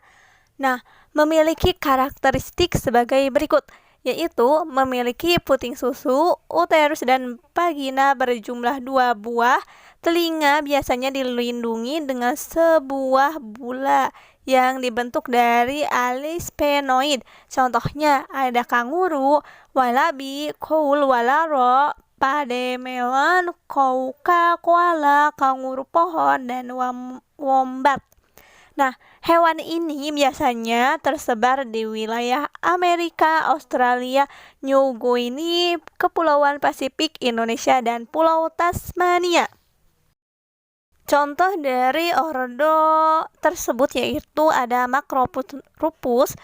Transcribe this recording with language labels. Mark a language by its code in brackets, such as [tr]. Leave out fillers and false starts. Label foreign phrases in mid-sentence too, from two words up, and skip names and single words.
[id] Nah, memiliki karakteristik sebagai berikut, yaitu memiliki puting susu, uterus dan vagina berjumlah 2 buah, telinga biasanya dilindungi dengan sebuah bula yang dibentuk dari alis sphenoid. Contohnya ada kanguru, walabi, koul, walaro, pademelon, kouka, koala, kanguru pohon, dan wombat. Nah, hewan ini biasanya tersebar di wilayah Amerika, Australia, New Guinea, Kepulauan Pasifik, Indonesia, dan Pulau Tasmania. Contoh dari ordo tersebut yaitu ada Macropus.